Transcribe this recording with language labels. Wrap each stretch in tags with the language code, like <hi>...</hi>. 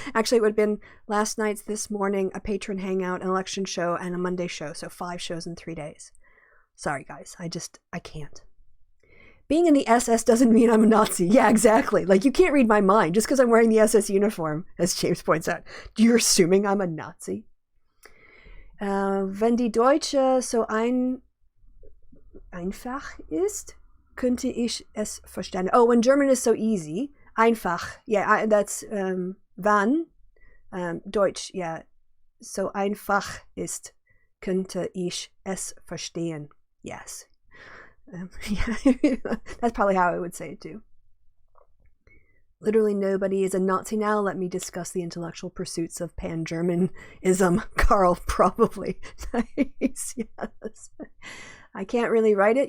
<en>Actually, it would have been last night's, this morning, a patron hangout, an election show, and a Monday show. So 5 shows in 3 days. Sorry, guys. I can't. Being in the SS doesn't mean I'm a Nazi. Yeah, exactly. You can't read my mind just because I'm wearing the SS uniform, as James points out. You're assuming I'm a Nazi?</en> <de>Wenn die Deutsche so einfach ist, könnte ich es verstehen.</de> <en>Oh, when German is so easy.</en> <de>Einfach.</de> <en>Yeah, that's</en> <de>wann Deutsch,</de> <en>yeah,</en> <de>so einfach ist, könnte ich es verstehen.</de> <en>Yes. Yeah, that's probably how I would say it too. Literally nobody is a Nazi now. Let me discuss the intellectual pursuits of pan-Germanism. Carl, probably. Nice, yes. I can't really write it.</en>